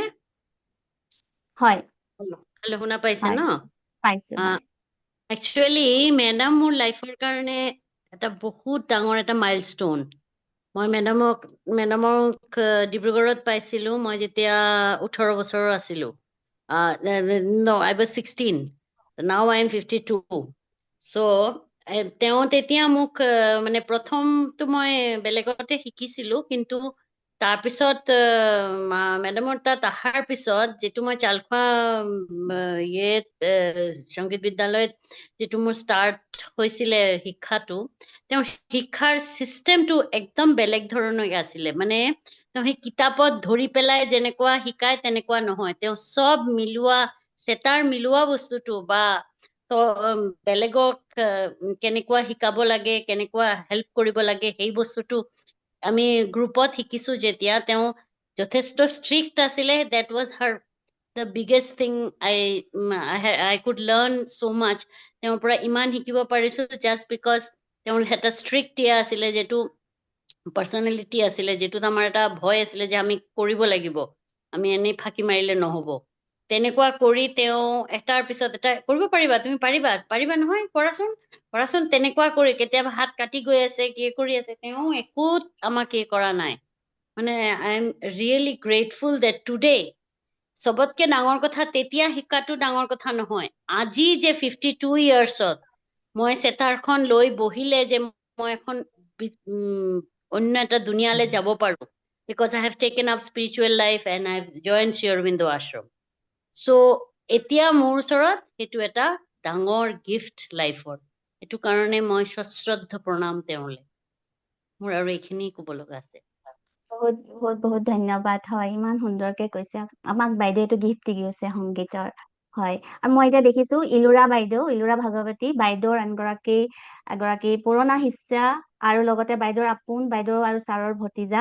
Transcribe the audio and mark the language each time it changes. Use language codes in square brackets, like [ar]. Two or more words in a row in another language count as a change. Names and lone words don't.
[as] হয় হেল্ল', শুনা পাইছে হয় ন? পাইছো। একচুৱেলি মেডাম মোৰ লাইফৰ কাৰণে এটা বহুত ডাঙৰ এটা মাইলষ্টone। মই মেডামক ডিব্ৰুগড়ত পাইছিলো মই যেতিয়া 18 বছৰৰ আছিলো। [en] No, I was 16. Now I am 52. [as] So তেওঁ তেতিয়া মোক মানে প্ৰথমটো মই বেলেগতে শিকিছিলো, কিন্তু তাৰপিছত মেডামৰ তাত অহাৰ পিছত যিটো মই চালখোৱা সংগীত বিদ্যালয়ত যিটো মোৰ ষ্টাৰ্ট হৈছিলে শিক্ষাটো, তেওঁৰ শিক্ষাৰ চিষ্টেমটো একদম বেলেগ ধৰণৰ আছিলে। মানে তেওঁ সেই কিতাপত ধৰি পেলাই যেনেকুৱা শিকায় তেনেকুৱা নহয়। তেওঁ চব মিলোৱা, চেতাৰ মিলোৱা বস্তুটো বা বেলেগক কেনেকুৱা শিকাব লাগে, কেনেকুৱা হেল্প কৰিব লাগে, সেই বস্তুটো আমি গ্ৰুপত শিকিছো যেতিয়া। তেওঁ যথেষ্ট ষ্ট্ৰিক্ট আছিলে। [en] that was her the biggest thing I could learn so much. [as] তেওঁৰ পৰা ইমান শিকিব পাৰিছো [en] just because [as] তেওঁৰ এটা ষ্ট্ৰিক্ট আছিলে, যিটো পাৰ্চনেলিটি আছিলে, যিটোত আমাৰ এটা ভয় আছিলে যে আমি কৰিব লাগিব, আমি এনেই ফাঁকি মাৰিলে নহব। তেনেকুৱা কৰি তেওঁ এটাৰ পিছত এটা কৰিব পাৰিবা, তুমি পাৰিবা নহয়, কৰাচোন তেনেকুৱা কৰি কেতিয়াবা হাত কাটি গৈ আছে, কি কৰি আছে, তেওঁ একো আমাক কৰা নাই। মানে [en] I am really grateful that today [as] চবতকে ডাঙৰ কথা তেতিয়া শিকাটো ডাঙৰ কথা নহয়। আজি যে 52 ইয়াৰ্ছত মই চেতাৰখন লৈ বহিলে যে মই এখন অন্য এটা দুনিয়ালৈ যাব পাৰো, [en] because I have taken up spiritual life and I have joined Sri Aurobindo Ashram. [as] So এতিয়া মোৰ ওচৰত সেইটো এটা ডাঙৰ [en] gift life. [as] এইটো কাৰণে মই সশ্ৰদ্ধ প্ৰণাম তেওঁলৈ। মোৰ আৰু এইখিনি ক'ব লগা আছে। বহুত বহুত বহুত ধন্যবাদ। হয়, ইমান সুন্দৰকে কৈছে। আমাক বাইদেউ এইটো গিফ্ট দি গৈছে সংগীতৰ। হয়, আৰু মই এতিয়া দেখিছো ইলোৰা ভাগৱতী বাইদেউৰ এগৰাকী পুৰণা শিষ্যা, আৰু লগতে বাইদেউৰ আপোন, বাইদেউ আৰু ছাৰৰ ভতিজা।